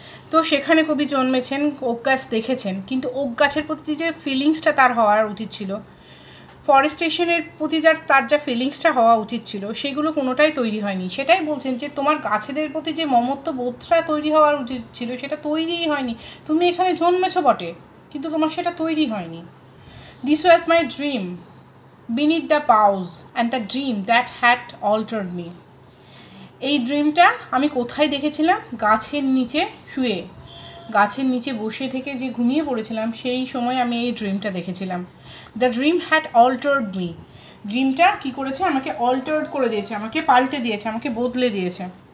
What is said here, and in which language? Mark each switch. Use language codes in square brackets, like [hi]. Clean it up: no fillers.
[bn] তো সেখানে কবি জন্মেছেন, ওক গাছ দেখেছেন, কিন্তু ওক গাছের প্রতি যে ফিলিংসটা তার হওয়ার উচিত ছিল, ফরেস্টেশনের প্রতি তার যা ফিলিংসটা হওয়া উচিত ছিল, সেগুলো কোনোটাই তৈরি হয়নি। সেটাই বলছেন যে তোমার গাছেদের প্রতি যে মমত্ব বোধটা তৈরি হওয়ার উচিত ছিল, সেটা তৈরিই হয়নি। তুমি এখানে জন্মেছো বটে, কিন্তু তোমার সেটা তৈরি হয়নি। [en] This was my dream beneath the boughs and the dream that had altered me. [bn] এই ড্রিমটা আমি কোথায় দেখেছিলাম? গাছের নিচে শুয়ে, গাছের নিচে বসে থেকে যে ঘুমিয়ে পড়েছিলাম, সেই সময় আমি এই ড্রিমটা দেখেছিলাম। [en] The dream had altered me. [bn] ড্রিমটা কী করেছে? আমাকে অল্টার্ড করে দিয়েছে, আমাকে পাল্টে দিয়েছে, আমাকে বদলে দিয়েছে।